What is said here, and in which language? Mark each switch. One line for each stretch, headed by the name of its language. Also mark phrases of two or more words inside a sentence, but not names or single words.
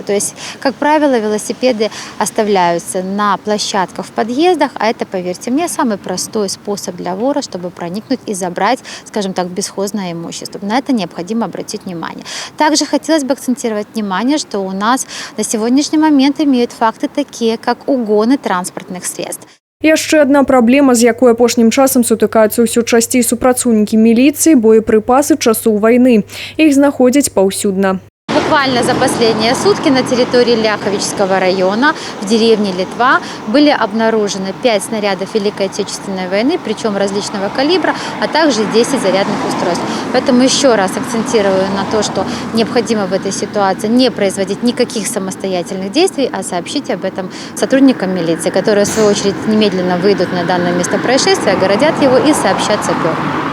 Russian: То есть, как правило, велосипеды оставляются на площадках в подъездах, а это, поверьте мне, самый простой способ для вора, чтобы проникнуть и забрать, скажем так, бесхозное имущество. На это необходимо обратить внимание. Также хотелось бы акцентировать внимание, что у нас на сегодняшний момент имеют факты такие, как угоны транспортных средств.
Belarusian: Яшчэ адна праблема, з якой апошнім часам сутыкаюцца ўсё часцей супрацоўнікі міліцыі – боепрыпасы часоў вайны. Іх знаходзяць паўсюдна.
Russian: Буквально за последние сутки на территории Ляховичского района в деревне Литва были обнаружены 5 снарядов Великой Отечественной войны, причем различного калибра, а также 10 зарядных устройств. Поэтому еще раз акцентирую на то, что необходимо в этой ситуации не производить никаких самостоятельных действий, а сообщить об этом сотрудникам милиции, которые в свою очередь немедленно выйдут на данное место происшествия, огородят его и сообщат саперам.